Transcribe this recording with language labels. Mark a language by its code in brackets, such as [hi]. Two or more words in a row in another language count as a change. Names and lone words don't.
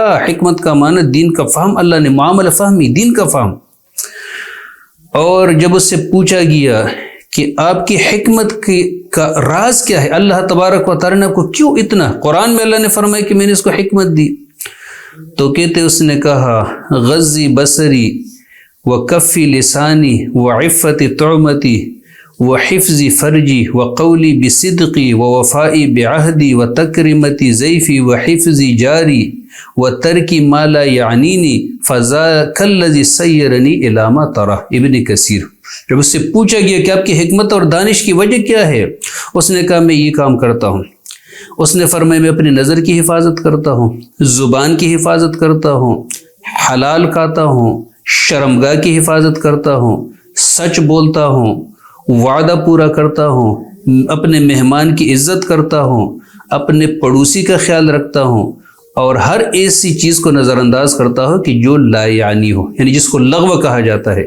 [ur] حکمت کا معنی دین کا فہم، اللہ نے معاملہ فہمی، دین کا فہم۔ اور جب اس سے پوچھا گیا کہ آپ کی حکمت کا راز کیا ہے، [ar] اللہ تبارک و تعالیٰ [ur] نے آپ کو کیوں اتنا، قرآن میں اللہ نے فرمایا کہ میں نے اس کو حکمت دی، تو کہتے اس نے کہا [ar] غضی بصری و کفی لسانی و عفت طعمتی و حفظی فرجی و قولی بصدقی و وفائی بعہدی و تکرمتی ضیفی و حفظی جاری و ترکی ما لا یعنینی فذاک الذی سیرنی الی ما ترى۔ ابن کثیر۔ [ur] جب اس سے پوچھا گیا کہ آپ کی حکمت اور دانش کی وجہ کیا ہے، اس نے کہا میں یہ کام کرتا ہوں۔ اس نے فرمایا میں اپنی نظر کی حفاظت کرتا ہوں، زبان کی حفاظت کرتا ہوں، حلال کھاتا ہوں، شرمگاہ کی حفاظت کرتا ہوں، سچ بولتا ہوں، وعدہ پورا کرتا ہوں، اپنے مہمان کی عزت کرتا ہوں، اپنے پڑوسی کا خیال رکھتا ہوں، اور ہر ایسی چیز کو نظر انداز کرتا ہوں کہ جو لا یعنی ہو، یعنی جس کو لغو کہا جاتا ہے۔